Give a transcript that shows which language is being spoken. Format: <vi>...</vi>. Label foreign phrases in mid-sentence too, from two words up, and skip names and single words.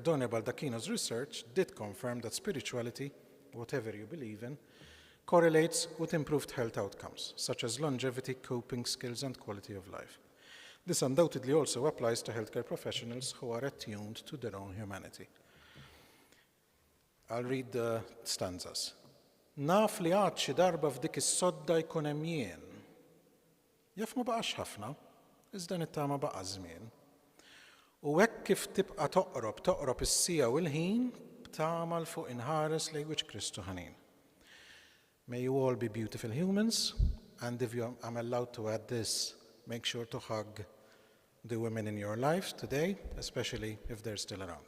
<en>Donia Baldacchino's research did confirm that spirituality, whatever you believe in, correlates with improved health outcomes, such as longevity, coping skills, and quality of life. This undoubtedly also applies to healthcare professionals who are attuned to their own humanity. I'll read the stanzas.</en> <mt>Naf li għad xi darba f'dik is-sodda jkun hemm jien. Jaf ma baqax ħafna, iżda nittama baqa' żmien. U hekk kif tibqa' toqrob is-sija u l-ħin b'tama l fuq inħares lejn wiċċ Kristu ħanin.</mt> <en>May you all be beautiful humans, and if I'm allowed to add this, make sure to hug the women in your life today, especially if they're still around.</en>